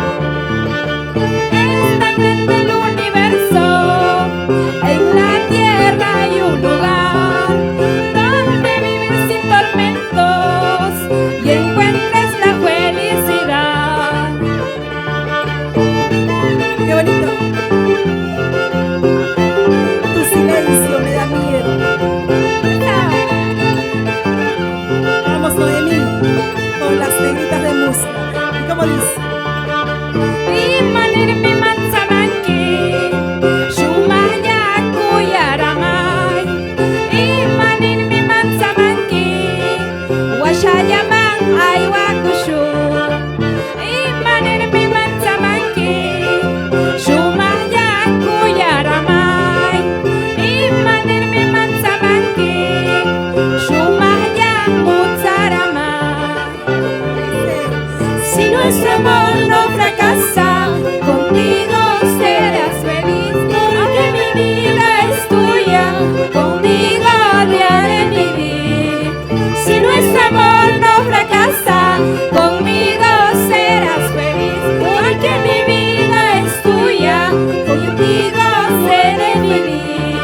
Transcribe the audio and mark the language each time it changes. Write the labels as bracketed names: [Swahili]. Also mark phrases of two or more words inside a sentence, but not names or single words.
[Spanish] Es tan grande el universo, en la tierra hay un lugar donde vives sin tormentos y encuentres la felicidad. ¡Qué bonito! Tu silencio me da miedo. Vamos, Noemí, con las negritas de música. ¿Y cómo dice? [Quechua] Imanirmi manzamanki, shumaya kuyaramay. Imanirmi manzamanki, washayaman aywakushu. Imanirmi manzamanki, shumaya kuyaramay. Imanirmi manzamanki, shumaya mutsaramay. [Spanish] Si nuestro amor no fracasa, contigo serás feliz, porque mi vida es tuya, contigo te haré vivir. Si nuestro amor no fracasa, conmigo serás feliz, porque mi vida es tuya, contigo seré vivir.